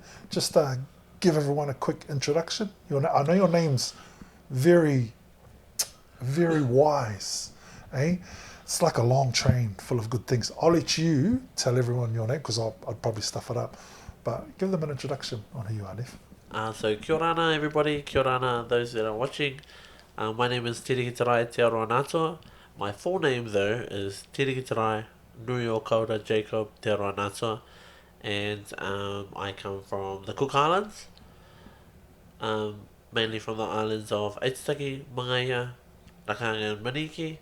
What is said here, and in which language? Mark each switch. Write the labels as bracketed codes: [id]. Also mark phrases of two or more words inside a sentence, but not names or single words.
[en] Just give everyone a quick introduction. I know your name's very, very wise, eh? It's like a long train full of good things. I'll let you tell everyone your name because I'd probably stuff it up. But give them an introduction on who you are, Nef. So [mi] kia ora, [en] everybody. [mi] Kia ora, [en] those that are watching. My name is Teariki Tearoa-Natua. My full name, though, is Teariki Terae Nui o Kaura Jacob Tearoa-Natua. And I come from the Cook Islands. Mainly from the islands of Aitutaki, Mangaia, Rakanga and Maniki.